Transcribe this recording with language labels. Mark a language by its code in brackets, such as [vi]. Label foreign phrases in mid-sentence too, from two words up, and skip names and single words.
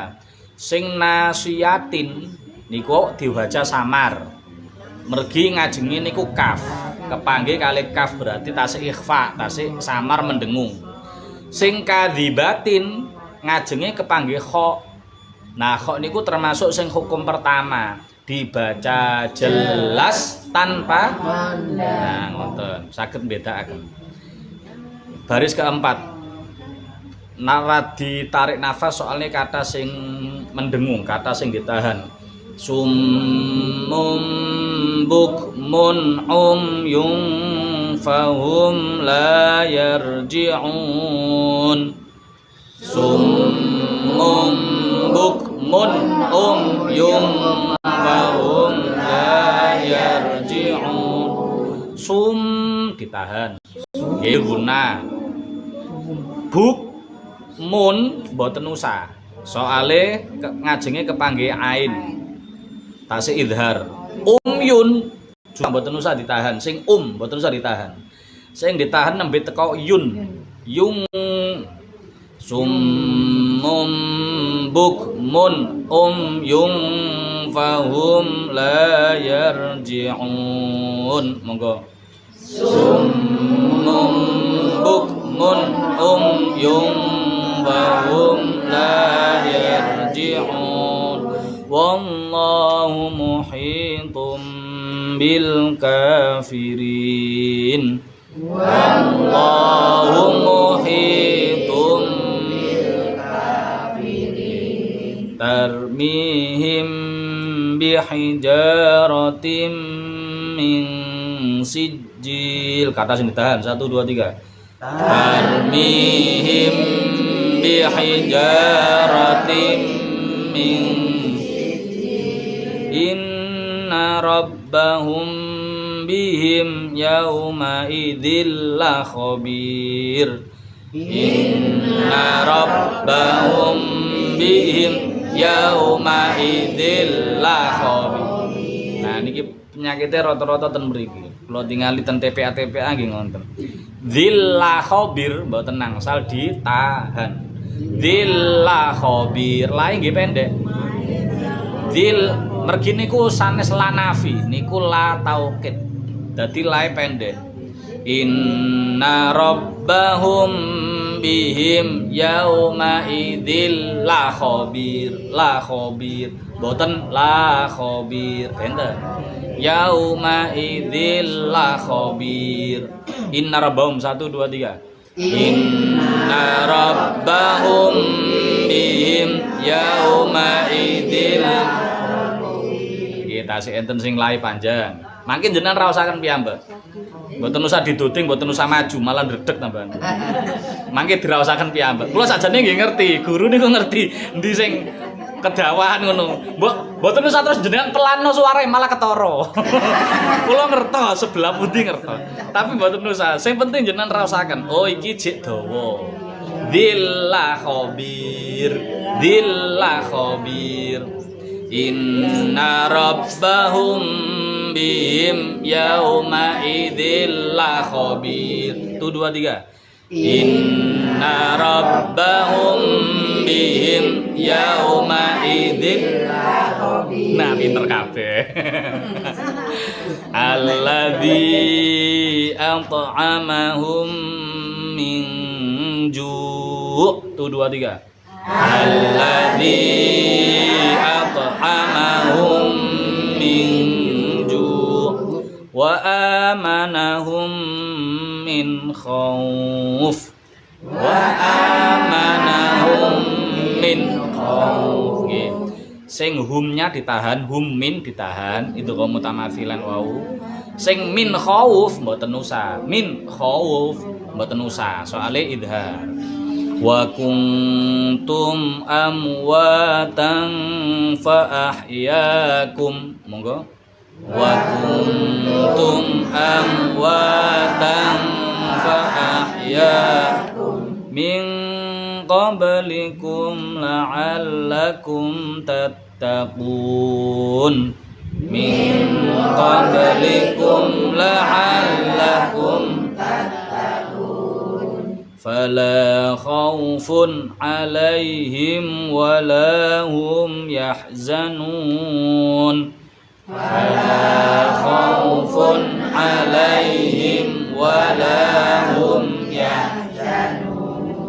[jv] sing nasiyatin niku diwaca samar mergi ngajengi niku kaf kepanggih kali kaf berarti tasik ikhfa tasik samar mendengung sing kadzibatin ngajengi kepanggih kha nah kha niku termasuk sing [id] hukum pertama dibaca jelas tanpa [jv] nah ngoten saged mbedakaken baris keempat [id] naradi tarik nafas soalnya kata sing mendengung kata sing ditahan [ar] صم بكم عمي فهم لا يرجعون صم بكم عمي فهم لا يرجعون [jv] sum ditahan nggih guna buk mun mboten usah soale ngajenge kepanggih ain tasih idhar. Yun juga mboten usah ditahan, sing mboten usah ditahan. Sing ditahan nembe teko yun. Yung [ar] صم بكم عمي فهم لا يرجعون. Monggo. صم بكم عمي فهم لا يرجعون. والله محيط بالكافرين. والله محيط بالكافرين. ترميهم بحجارة من سجيل. [id] Kata sini tahan 1 2 3. [ar] ترميهم بحجارة من إن ربهم بهم يومئذ لخبير. إن ربهم بهم يومئذ لخبير. [jv] Nah niki [id] penyakitnya rata-rata [jv] ten mriki. Kula tingali ten TPA nggih ngoten. [ar] ئذ لخبير [jv] mboten nangsal ditahan. [ar] ئذ لخبير [jv] lae nggih pendek. Dzil mergi niku sanes lanafi niku la taukid dadi lae pendek. [ar] إن ربهم بهم يومئذ لخبير boten لخبير enten يومئذ لخبير. إن ربهم 1 2 3. إن ربهم بهم يومئذ [jv] tasih enten sing lae panjang. Mangke jenengan raosaken piyambak. Mboten usah diduding, mboten usah maju, malah ndredeg tambahan. Mangke diraosaken piyambak. Kula sajane nggih ngerti, guru niku ngerti endi sing kedawahan ngono. Mboten usah terus jenengan pelanno suarane malah ketara. Kula ngertos sebelah pundi ngertos. Tapi mboten usah. Sing penting jenengan raosaken. Oh iki jek dawa. [ar] ئذ لخبير. ئذ لخبير. إن ربهم بهم يومئذ لخبير. 2 3. إن ربهم بهم يومئذ لخبير. [jv] Nah, pinter kabeh. [ar] الذي أطعمهم من جوع'. 2 3. الذي أطعمهم من جوع وآمنهم من خوف. وآمنهم من خوف. [jv] Sing humnya ditahan, [ar] هم من [jv] ditahan, [id] itu kaum mutamatsilan wau. [jv] Sing [ar] من خوف [jv] mboten usah, [ar] من خوف [jv] mboten usah, soale idhar. [ar] وكنتم أمواتا فأحياكم. [jv] Monggo. [ar] وكنتم أمواتا فأحياكم من قبلكم لعلكم تتقون. من قبلكم لعلكم فلا خوف عليهم ولا هم يحزنون. فلا خوف عليهم ولا هم يحزنون.